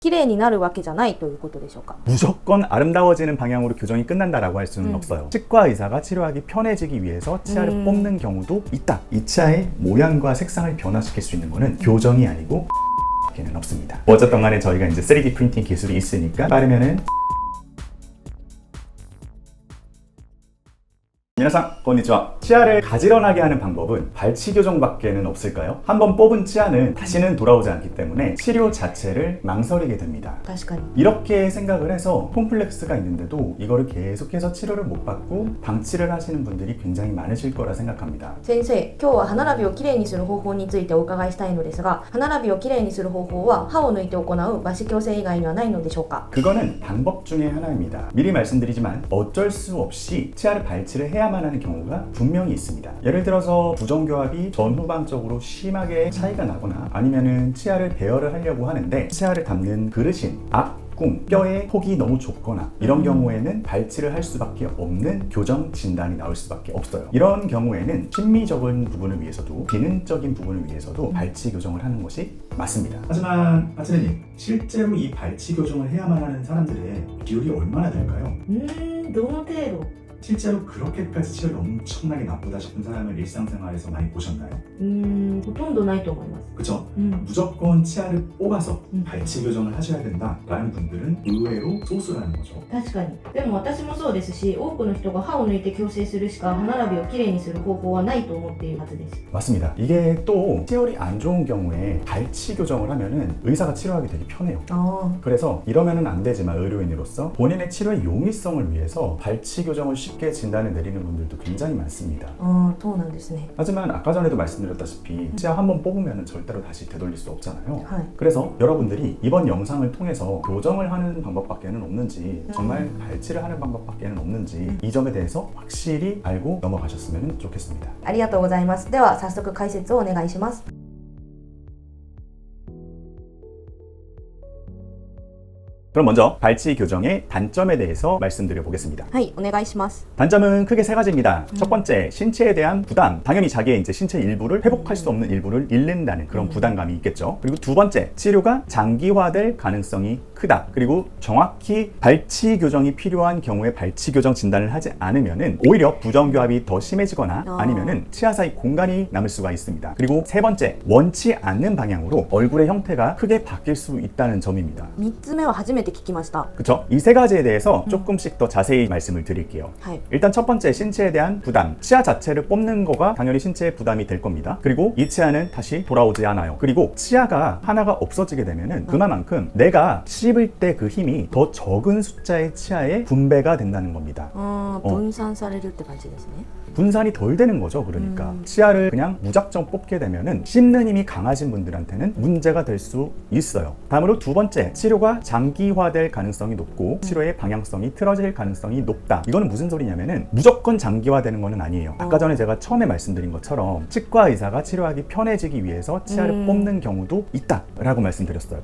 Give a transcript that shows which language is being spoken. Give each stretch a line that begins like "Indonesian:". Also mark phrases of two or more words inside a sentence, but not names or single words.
Japanese: 綺麗になるわけじゃないということでしょうか?
Korean: 무조건 아름다워지는 방향으로 교정이 끝난다라고 할 수는 없어요. 치과 의사가 치료하기 편해지기 위해서 치아를 뽑는 경우도 있다. 이 치아의 모양과 색상을 변화시킬 수 있는 거는 교정이 아니고 밖에는 없습니다. 어쨌든 간에 저희가 이제 3D 프린팅 기술이 있으니까 빠르면은
Japanese: 皆さん こんにちは.
Korean: 치아를 가지런하게 하는 방법은 발치 교정밖에는 없을까요? 한번 뽑은 치아는 다시는 돌아오지 않기 때문에 치료 자체를 망설이게 됩니다.
Japanese: 確かに
Korean: 이렇게 생각을 해서 콤플렉스가 있는데도 이거를 계속해서 치료를 못 받고 방치를 하시는 분들이 굉장히 많으실 거라 생각합니다.
Japanese: 先生、今日は歯並びをきれいにする方法についてお伺いしたいのですが、歯並びをきれいにする方法は歯を抜いて行う歯歯矯正以外にはないのでしょうか?
Korean: 그거는 방법 중에 하나입니다. 미리 말씀드리지만 어쩔 수 없이 치아를 발치를 해야만 하는 경우가 분명히 있습니다. 예를 들어서 부정교합이 전후방적으로 심하게 차이가 나거나 아니면은 치아를 배열을 하려고 하는데 치아를 담는 그릇인 뼈의 폭이 너무 좁거나 이런 경우에는 발치를 할 수밖에 없는 교정 진단이 나올 수밖에 없어요. 이런 경우에는 심미적인 부분을 위해서도 기능적인 부분을 위해서도 발치 교정을 하는 것이 맞습니다. 하지만 하트네님, 실제로 이 발치 교정을 해야만 하는 사람들의 비율이 얼마나 될까요?
Japanese: どの程度?
Korean: 실제로 그렇게까지 치열이 엄청나게 나쁘다 싶은 사람을 일상생활에서 많이 보셨나요?
Japanese: ほとんどないと思います.
Korean: 그쵸? 무조건 치아를 뽑아서 발치 교정을 하셔야 된다라는 분들은 의외로 소수라는 거죠.
Japanese: 確かに。でも私もそうですし、多くの人が歯を抜いて矯正するしか歯並びをきれいにする方法はないと思っているはずです.
Korean: 맞습니다. 이게 또 치열이 안 좋은 경우에 발치 교정을 하면은 의사가 치료하기 되게 편해요. 그래서 이러면은 안 되지만 의료인으로서 본인의 치료의 용이성을 위해서 발치 교정을 쉽게 진단을 내리는 분들도 굉장히 많습니다.
Japanese: そうなんですね.
Korean: 하지만 아까 전에도 말씀드렸다시피 치아 한번 뽑으면 절대로 다시 되돌릴 수 없잖아요.
Japanese: はい.
Korean: 그래서 여러분들이 이번 영상을 통해서 교정을 하는 방법밖에는 없는지 정말 발치를 하는 방법밖에는 없는지 이 점에 대해서 확실히 알고 넘어가셨으면 좋겠습니다.
Japanese: ありがとうございます。では早速解説をお願いします。
Korean: 그럼 먼저 발치 교정의 단점에 대해서 말씀드려 보겠습니다.
Japanese: はい、お願いします.
Korean: 단점은 크게 세 가지입니다. 첫 번째, 신체에 대한 부담. 당연히 자기의 이제 신체 일부를 회복할 수 없는 일부를 잃는다는 그런 부담감이 있겠죠. 그리고 두 번째, 치료가 장기화될 가능성이 크다. 그리고 정확히 발치 교정이 필요한 경우에 발치 교정 진단을 하지 않으면은 오히려 부정교합이 더 심해지거나 아니면은 치아 사이 공간이 남을 수가 있습니다. 그리고 세 번째, 원치 않는 방향으로 얼굴의 형태가 크게 바뀔 수 있다는 점입니다.
Japanese: 3 つ目は初めて聞きました.
Korean: 그쵸? 이 세 가지에 대해서 조금씩 더 자세히 말씀을 드릴게요.
Japanese: はい.
Korean: 일단 첫 번째, 신체에 대한 부담. 치아 자체를 뽑는 거가 당연히 신체에 부담이 될 겁니다. 그리고 이 치아는 다시 돌아오지 않아요. 그리고 치아가 하나가 없어지게 되면은 그만큼 내가 씹을 때 그 힘이 더 적은 숫자의 치아에 분배가 된다는 겁니다.
Japanese: 分散されるって感じですね.
Korean: 분산이 덜 되는 거죠. 그러니까 치아를 그냥 무작정 뽑게 되면은 씹는 힘이 강하신 분들한테는 문제가 될 수 있어요. 다음으로 두 번째, 치료가 장기화될 가능성이 높고 치료의 방향성이 틀어질 가능성이 높다. 이거는 무슨 소리냐면은 무조건 장기화되는 거는 아니에요. 아까 전에 제가 처음에 말씀드린 것처럼 치과 의사가 치료하기 편해지기 위해서 치아를 뽑는 경우도 있다라고 말씀드렸어요.